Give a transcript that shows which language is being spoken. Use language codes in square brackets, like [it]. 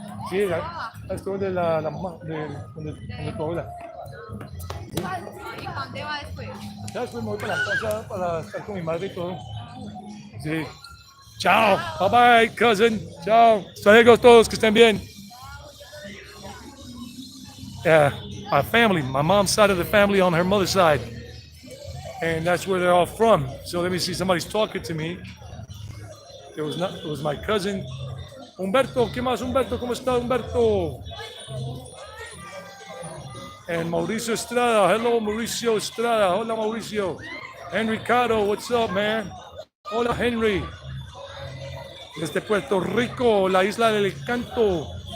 [es] Sí, estoy de la mamá, de tu abuela. ¿Y para dónde va después? Ya después me voy para la casa para estar con mi madre y todo. Sí. Chao. [en] Bye bye, cousin. [es] Chao. Hasta luego todos, que estén bien. [en] Yeah, my family, my mom's side of the family on her mother's side. And that's where they're all from. So let me see, somebody's talking to me. It was my cousin. [es] Humberto, ¿qué más, Humberto? ¿Cómo está, Humberto? [en] And Mauricio Estrada. Hello, Mauricio Estrada. [es] Hola, Mauricio. [en] Henry Caro, what's up, man? [es] Hola, Henry. Desde Puerto Rico, la isla del Encanto.